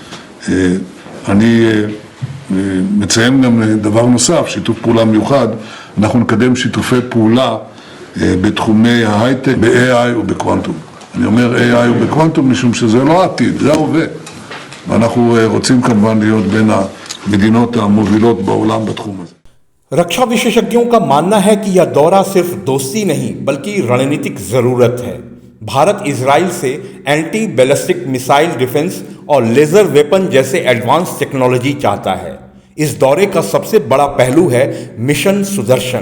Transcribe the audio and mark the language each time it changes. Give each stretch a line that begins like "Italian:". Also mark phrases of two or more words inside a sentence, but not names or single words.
Hebrew: אני מציין גם דבר נוסף, שיתוף פעולה מיוחד, אנחנו נקדם שיתופי פעולה בתחומי ההייטק, ב-AI ובקוונטום. אני אומר AI ובקוונטום משום שזה לא העתיד, זה ההווה. ואנחנו רוצים כמובן להיות בין המדינות המובילות בעולם בתחום הזה.
Hindi: रक्षा विशेषज्ञों का मानना है कि यह दौरा सिर्फ दोस्ती नहीं बल्कि रणनीतिक जरूरत है। भारत इजराइल से
English: anti ballistic missile defense
Hindi: और
English: laser weapon
Hindi: जैसे
English: advance technology
Hindi: चाहता है। इस दौरे का सबसे बड़ा पहलू है मिशन सुदर्शन।